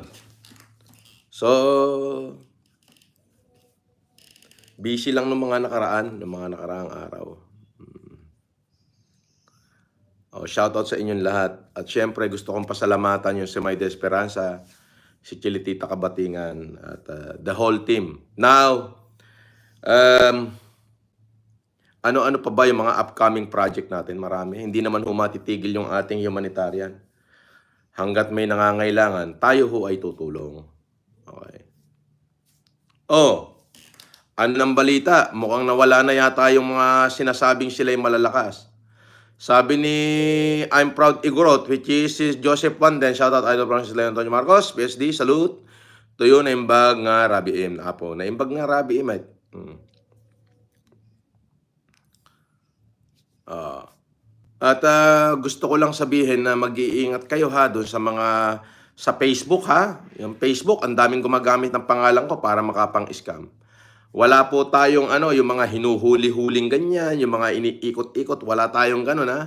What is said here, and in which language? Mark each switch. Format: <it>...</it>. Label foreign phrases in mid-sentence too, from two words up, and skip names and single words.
<tl>So, busy lang ng mga nakaraang araw. Shoutout sa inyong lahat. At syempre, gusto kong pasalamatan yung si May De Esperanza, si Chilitita Kabatingan,</tl> <en>at the whole team.</en> <tl>Now, ano-ano pa ba yung mga</tl> <en>upcoming project</en> <tl>natin? Marami. Hindi naman humatitigil yung ating humanitarian. Hanggat may nangangailangan, tayo ho ay tutulong. Okay. Ano ng balita? Mukhang nawala na yata yung mga sinasabing sila'y malalakas. Sabi ni I'm Proud Igorot, which is Joseph Wanden, shoutout Idol Francis Leon Antonio Marcos, PSD, salute.</tl> <ilo>Tuyo na imbag nga Rabi M. Apo, na imbag nga Rabi M.</ilo> <tl>At gusto ko lang sabihin na mag-iingat kayo ha doon sa mga sa Facebook ha. Yung Facebook, ang daming gumagamit ng pangalan ko para makapang-scam. Wala po tayong yung mga hinuhuli-huling ganyan, yung mga iniikot-ikot, wala tayong ganun ha.</tl>